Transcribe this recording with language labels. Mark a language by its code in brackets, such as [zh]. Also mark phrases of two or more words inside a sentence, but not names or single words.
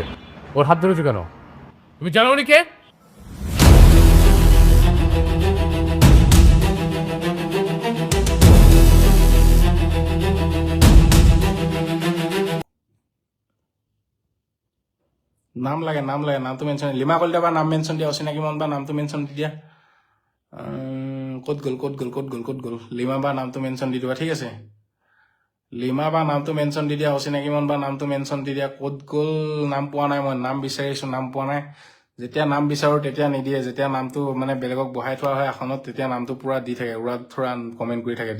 [bn] ওর হাত ধরেছো কেন? তুমি জানো উনি কে? [as] নাম লাগে, নামটো মেনশ্যন। লিমা কলিতা বা নাম মেনশ্যন দিয়া, অচিনাকি মন বা নামটো মেনশ্যন দি দিয়া। ক'ত গ'ল? লিমা বা নামটো মেনশ্যন দি দিবা, ঠিক আছে? লিমা বা নামটো মেনশ্যন দি দিয়া, অচিনাকি মন বা নামটো মেনশ্যন দি দিয়া। ক'ত গ'ল? নাম পোৱা নাই, মই নাম বিচাৰিছোঁ, নাম পোৱা নাই। যেতিয়া নাম বিচাৰোঁ তেতিয়া নিদিয়ে, যেতিয়া নামটো মানে বেলেগক বহাই থোৱা হয় আসনত, তেতিয়া নামটো পুৰা দি থাকে, উৰা থোৰা কমেণ্ট কৰি থাকে।